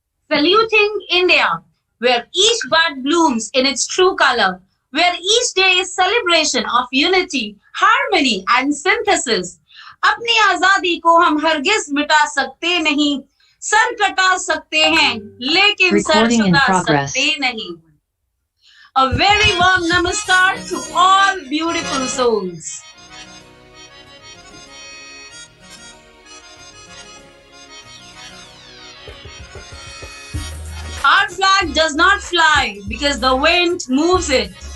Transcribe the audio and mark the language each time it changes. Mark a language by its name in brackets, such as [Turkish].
[English] Saluting India, where each bud blooms in its true color, where each day is celebration of unity, harmony and synthesis. [Hindi] अपनी आजादी को हम हरगिज मिटा सकते नहीं, सर कटा सकते हैं, लेकिन सर झुका सकते नहीं. [English] A very warm namaskar to all beautiful souls. Our flag does not fly because the wind moves it.